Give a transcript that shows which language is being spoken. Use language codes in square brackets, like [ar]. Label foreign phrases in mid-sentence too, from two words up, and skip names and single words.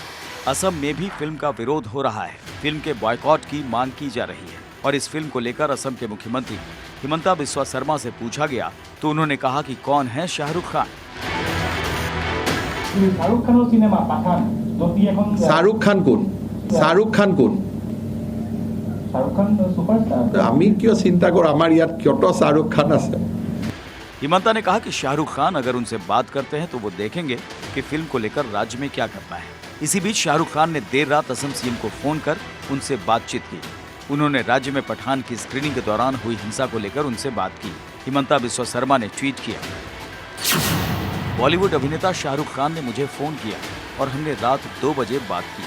[hi] असम में भी फिल्म का विरोध हो रहा है। फिल्म के बॉयकॉट की मांग की जा रही है और इस फिल्म को लेकर असम के मुख्यमंत्री हिमंता बिस्वा शर्मा से पूछा गया तो उन्होंने कहा कि कौन है शाहरुख खान। [as] शाहरुख खान আমি কিয় চিন্তা কৰোঁ, আমাৰ ইয়াত কত শাহৰুখ খান আছে। [hi] हिमंता ने कहा कि शाहरुख खान अगर उनसे बात करते हैं तो वो देखेंगे कि फिल्म को लेकर राज्य में क्या करना है। इसी बीच शाहरुख खान ने देर रात असम सीएम को फोन कर उनसे बातचीत की। उन्होंने राज्य में पठान की स्क्रीनिंग के दौरान हुई हिंसा को लेकर उनसे बात की। हिमंता बिस्वा शर्मा ने ट्वीट किया, बॉलीवुड अभिनेता शाहरुख खान ने मुझे फोन किया और हमने रात 2 बजे बात की।